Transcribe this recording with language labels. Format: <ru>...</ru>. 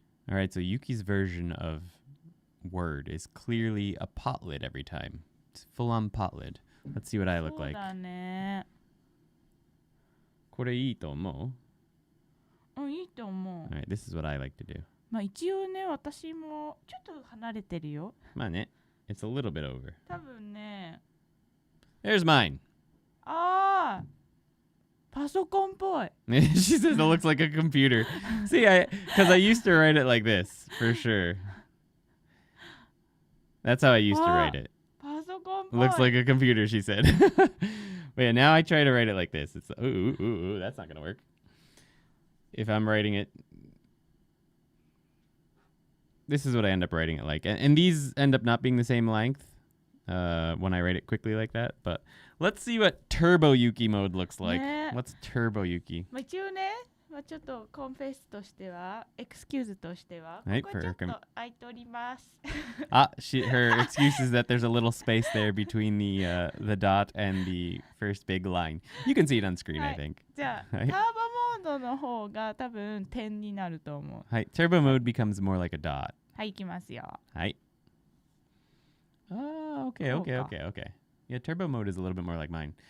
<en>All right, so Yuki's version of word is clearly a pot lid every time. It's full-on pot lid. Let's see what I look like.</en> <ja>そうだね。これいいと思う? いいと思う。</ja> <en>All right, this is what I like to do.</en> <ja>まあ一応ね、私もちょっと離れてるよ。まあね、</ja> <en>it's a little bit over.</en> <ja>多分ね。</ja> <en>There's mine.</en> <ja>ああ、パソコンっぽい。</ja> <en>She says it looks like a computer. See, because I used to write it like this, for sure. That's how I used to write it.</en> <ja>パソコンっぽい。</ja> <en>Looks like a computer, she said. But yeah, now I try to write it like this. It's ooh, that's not gonna work. If I'm writing it, this is what I end up writing it like. And these end up not being the same length when I write it quickly like that. But let's see what Turbo Yuki mode looks like. What's Turbo Yuki?</en> <ja>まあ一応ね、まあちょっとコンフェスとしては、エクスキューズとしては、はい、ここちょっと空いております。</ja> <en>Her excuse is that there's a little space there between the dot and the first big line. You can see it on screen, I think.</en> <ja>じゃあ、ターボモードの方が多分点になると思う。はい、</ja> <en>Turbo mode becomes more like a dot.</en> <ja>はい、いきますよ。はい。Okay.</ja> <en>Yeah, turbo mode is a little bit more like mine.</en>